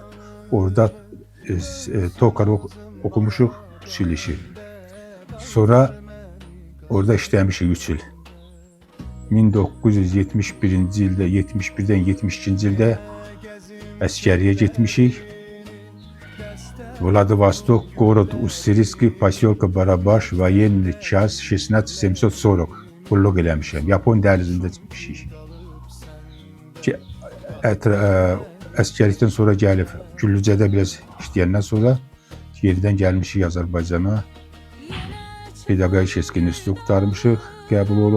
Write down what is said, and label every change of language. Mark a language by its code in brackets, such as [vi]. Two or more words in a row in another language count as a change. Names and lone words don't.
[az] Orada tokar okumuşuq, Hüseylişi. Sonra orada işləmişik 3 il. 1971-ci ildə, 71-dən 72-ci ildə əskəriyə getmişik. [ru] Vladivostok, Город Уссурийский, поселка Барабаш, военный час 16:740 [az] qulluq eləmişəm. Yapon dəhlizində çıxmışıq. Əskərlikdən sonra gəlib, Güllücədə biraz işləyəndən sonra yeridən gəlmişik Azərbaycana. Pedaqogik institutu qutarmışıq, qəbul olub.